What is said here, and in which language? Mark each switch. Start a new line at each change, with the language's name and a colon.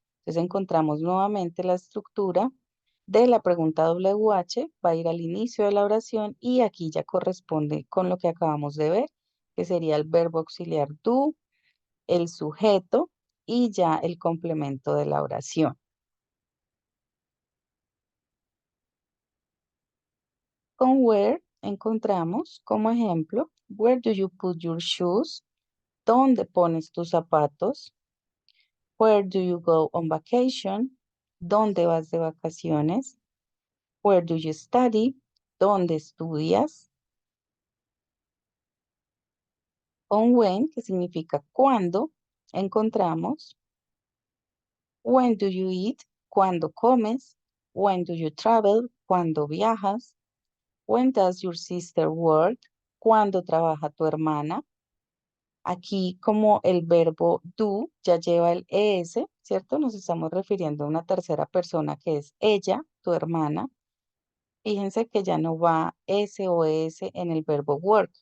Spanish: Entonces encontramos nuevamente la estructura de la pregunta WH, va a ir al inicio de la oración y aquí ya corresponde con lo que acabamos de ver, que sería el verbo auxiliar do, el sujeto y ya el complemento de la oración. Con where encontramos como ejemplo,
English: where do you put your shoes?
Spanish: ¿Dónde pones tus zapatos?
English: Where do you go on vacation?
Spanish: ¿Dónde vas de vacaciones?
English: Where do you study?
Spanish: ¿Dónde estudias? Con when, que significa cuándo, encontramos
English: when do you eat?
Spanish: ¿Cuándo comes?
English: When do you travel?
Spanish: ¿Cuándo viajas?
English: When does your sister work?
Spanish: ¿Cuándo trabaja tu hermana? Aquí como el verbo do ya lleva el es, ¿cierto? Nos estamos refiriendo a una tercera persona que es ella, tu hermana. Fíjense que ya no va s o es en el verbo work.